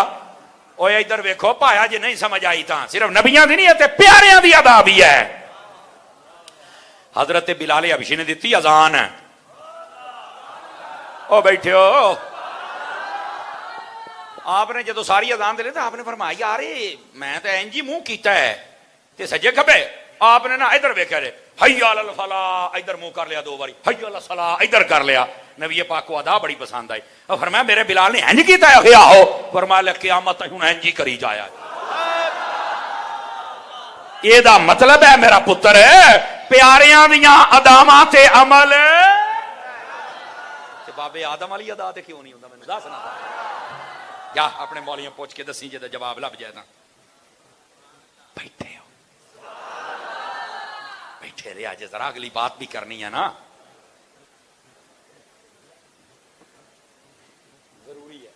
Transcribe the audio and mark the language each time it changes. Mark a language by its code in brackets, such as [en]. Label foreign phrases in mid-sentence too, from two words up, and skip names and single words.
[pa] اوے ادھر ویکھو پایا جی نہیں سمجھ آئی تاں صرف نبیاں دی نہیں ہے تے پیاریاں دی ادا بھی ہے. حضرت بلال حبشی نے دیتی اذان. او بیٹھے ہو, آپ نے جدو ساری اذان دے لے تو آپ نے فرمایا یار میں تو اینجی منہ کیتا ہے تے سجے کھبے. آپ نے نا ادھر ویکھیا رے [ar] حی علی الفلاح [pa] ادھر منہ کر لیا 2 باری, [ar] حی علی الصلاح [pa] ادھر کر لیا. [ur] نبی پاک کو ادا بڑی پسند آئی. [pa] اور فرمایا میرے بلال نے انج کیتا ہے. آہو. فرمایا قیامت ہن انج ہی کری جایا. یہ دا مطلب ہے میرا پتر پیاریاں دیاں اداواں تے عمل تے بابے آدم والی ادا تے کیوں نہیں ہوندا. مینوں دس نا جا اپنے مولیاں پوچھ کے دسی جے جواب لب جائے نا. بیٹھے ہو بیٹھے رہے آج ذرا اگلی بات بھی کرنی ہے نا, ضروری ہے.